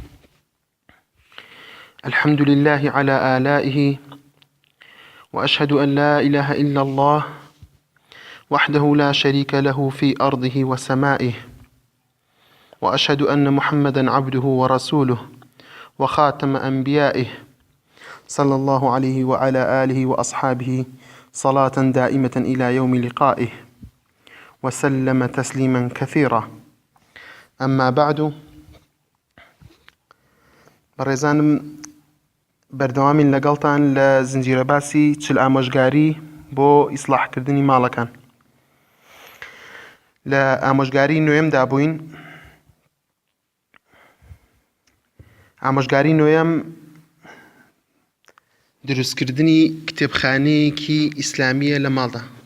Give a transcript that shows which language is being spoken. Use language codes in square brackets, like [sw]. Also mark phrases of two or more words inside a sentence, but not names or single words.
[ar] الحمد لله على آلائه، وأشهد أن لا إله إلا الله وحده لا شريك له في أرضه وسمائه، وأشهد أن محمدا عبده ورسوله وخاتم أنبيائه، صلى الله عليه وعلى آله وأصحابه صلاة دائمة إلى يوم لقائه، وسلم تسليما كثيرا. أما بعد، [ckb] بەڕێزانم بەردەوامین لەگەڵتان لە زنجیرە باسی چل ئامۆژگاری بۆ ئیسلاحکردنی ماڵەکان. لە ئامۆژگاری نوێمدا بووین. ئامۆژگاری نوێم دروستکردنی کتێبخانەیەکی ئیسلامیە لە ماڵدا.